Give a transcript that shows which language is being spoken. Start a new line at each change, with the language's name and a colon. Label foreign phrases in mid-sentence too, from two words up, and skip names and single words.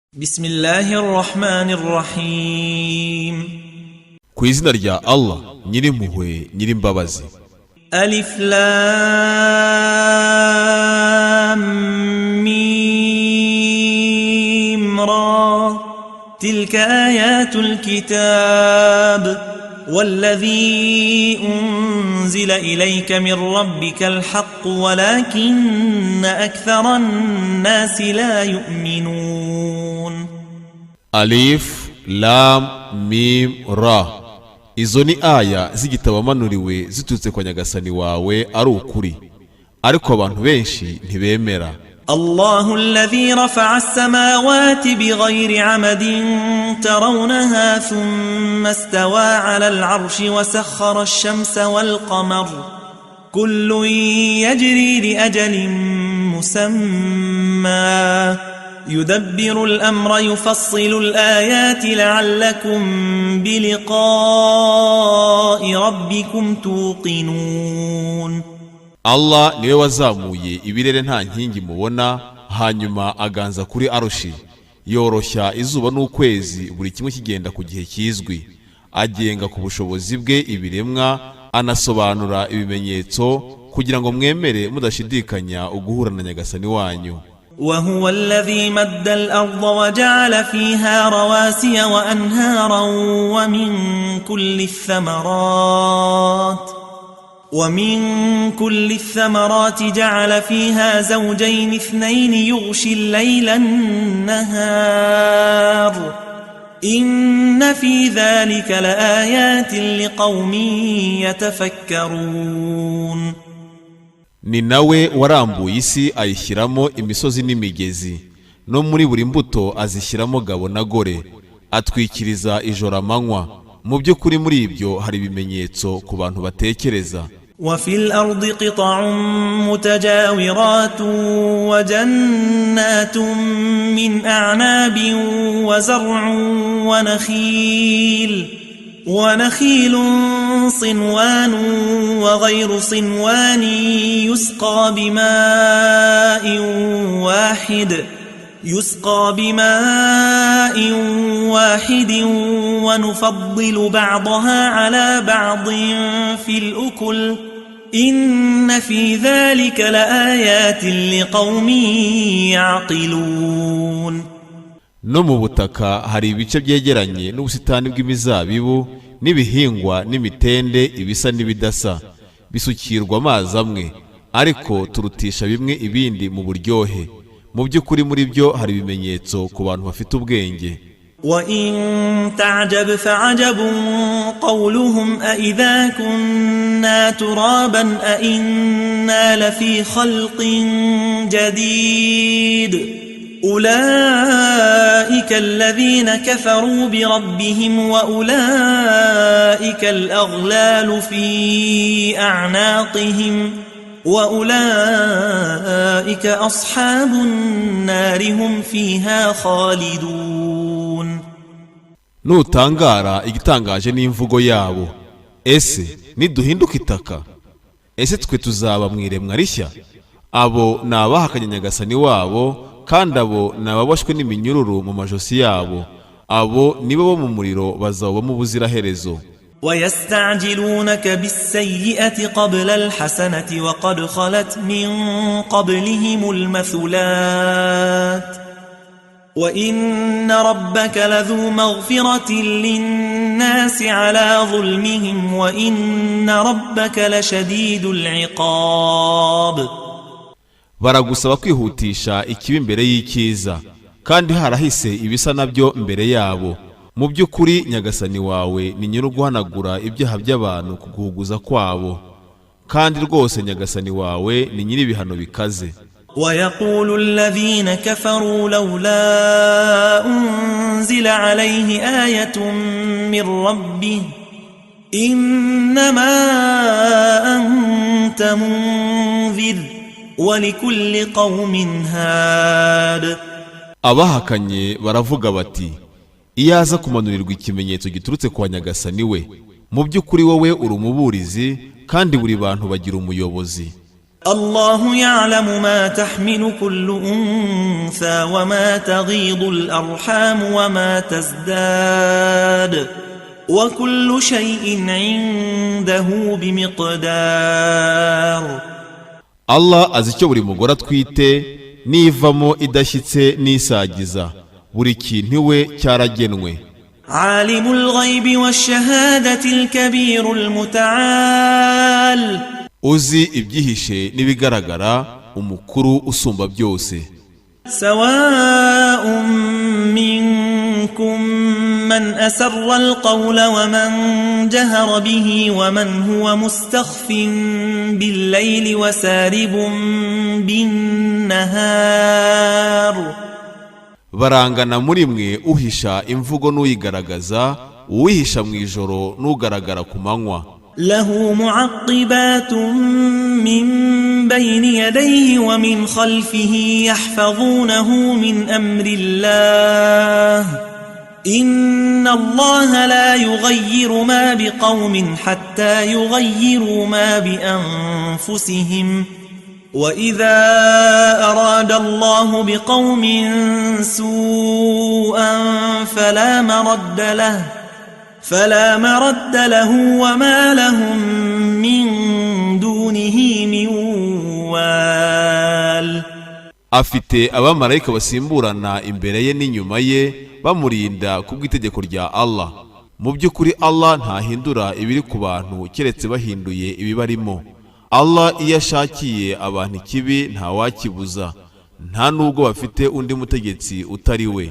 Arabic: بسم الله الرحمن الرحيم
Kinyarwanda: ku izina rya Allah nyirimpuhwe nyirimbabazi.
Arabic: ألف لام ميم را تلك آيات الكتاب والذي أنزل إليك من ربك الحق ولكن أكثر الناس لا يؤمنون. ألف لام ميم را,
Kinyarwanda: izo ni aya z'igitabo wamanuriwe ziturutse kwa Nyagasani wawe ari ukuri, ariko abantu benshi ntibemera.
Arabic: الله الذي رفع السماوات بغير عمد ترونها ثم استوى على العرش وسخر الشمس والقمر كل يجري لأجل مسمى يدبر الأمر يفصل الآيات لعلكم بلقاء ربكم توقنون.
Kinyarwanda: Allah niwe wazamuye ibirere nta nkingi mubona, hanyuma aganza kuri arushi, yoroshya izuba n'ukwezi buri kimwe kigenda ku gihe kizwi, agenga ku bushobozi bwe ibiremwa, anasobanura ibimenyetso kugira ngo mwemere mudashidikanya uguhura na Nyagasani wanyu.
Arabic: وهو الذي مد الأرض وجعل فيها رواسي وأنهارا ومن كل الثمرات جعل فيها زوجين اثنين يغشي الليل النهار إن في ذلك لآيات لقوم يتفكرون.
Kinyarwanda: Ni nawe warambuye isi ayishyiramo imisozi n'imigezi, no muri buri mbuto azishyiramo gabo na gore, atwikiriza ijoro amanywa. Mu by'ukuri muri ibyo hari ibimenyetso ku bantu batekereza.
Arabic: وفي الأرض قطع متجاورات وجنات من أعناب وزرع ونخيل صنوان وغير صنوان يسقى بماء واحد ونفضل بعضها على بعض في الأكل إن في ذلك لآيات لقوم يعقلون.
Kinyarwanda: No mu butaka hari ibice byegeranye n'ubusitani bw'imizabibu n'ibihingwa n'imitende ibisa n'ibidasa, bisukirwa amazi amwe, ariko turutisha bimwe ibindi mu buryohe. Mu by'ukuri muri byo hari ibimenyetso ku bantu bafite ubwenge.
Arabic: وَإِن تَعْجَبْ فَعَجَبٌ قَوْلُهُمْ أَإِذَا كُنَّا تُرَابًا أَإِنَّا لَفِي خَلْقٍ جَدِيدٍ أُولَئِكَ الَّذِينَ كَفَرُوا بِرَبِّهِمْ وَأُولَئِكَ الْأَغْلَالُ فِي أَعْنَاقِهِمْ وَأُولَئِكَ أَصْحَابُ النَّارِ هُمْ فِيهَا خَالِدُونَ.
Kinyarwanda: Nutangara igitangaje n'imvugo yabo, ese niduhinduka itaka, ese twe tuzaba mwiremwa rishya? Abo nabahakanye Nyagasani wabo, kandi abo nababoshwe n'iminyururu mu majosi yabo, abo nibo bo mu muriro bazaba mu buziraherezo.
Arabic: وَيَسْتَعْجِلُونَكَ بِالسَّيِّئَةِ قَبْلَ الْحَسَنَةِ وَقَدْ خَلَتْ مِنْ قَبْلِهِمُ الْمَثُلَاتُ وَإِنَّ رَبَّكَ لَذُو مَغْفِرَةٍ لِلنَّاسِ عَلَى ظُلْمِهِمْ وَإِنَّ رَبَّكَ لَشَدِيدُ الْعِقَابِ.
Kinyarwanda: Baragusaba kwihutisha ikibi mbere y'icyiza, kandi harahise ibisa nabyo mbere yabo. Mu by'ukuri Nyagasani wawe ni nyir'uguhanagura ibyaha by'abantu kuguhuguza kwabo, kandi rwose Nyagasani wawe ni nyir'ibihano bikaze.
Arabic: وَيَقُولُ الَّذِينَ كَفَرُوا لَوْلَا أُنزِلَ عَلَيْهِ آيَةٌ مِّن رَّبِّهِ إِنَّمَا أَنتَ مُنذِرٌ وَلِكُلِّ قَوْمٍ هَادٍ.
Kinyarwanda: Abahakanye baravuga bati, iyaza kumanurirwa ikimenyetso giturutse kwa Nyagasani we, mu by'ukuri wowe uri umuburizi, kandi buri bantu bagira umuyobozi.
Arabic: الله يعلم ما تحمل كل أنثى وما تغيض الأرحام وما تزداد وكل شيء عنده بمقدار.
Kinyarwanda: Allah azi icyo buri mugore atwite nivamo idashyitse n'isagiza, buri kintu we cyaragenwe.
Arabic: عالم الغيب والشهادة الكبير المتعال.
Kinyarwanda: Uzi ibyihishe n'ibigaragara, umukuru usumba byose.
Arabic: سواء منكم من أسر القول ومن جهر به ومن هو مستخف بالليل وسارب بالنهار.
Kinyarwanda: Barangana muri mwe uhisha imvugo n'uyigaragaza, uwihisha mu ijoro n'ugaragara ku manywa.
Arabic: له معقبات من بين يديه ومن خلفه يحفظونه من أمر الله إن الله لا يغير ما بقوم حتى يغيروا ما بأنفسهم وإذا أراد الله بقوم سوءا فلا مرد له وما لهم من دونه من وال.
Kinyarwanda: Afite abamarayika basimburana imbere ye n'inyuma ye bamurinda kubw'itegeko rya Allah. Mu by'ukuri Allah ntahindura ibiri ku bantu keretse bahinduye ibibarimo. Allah iyo ashakiye abantu ikibi ntawakibuza, nta nubwo bafite undi mutegetsi utari we.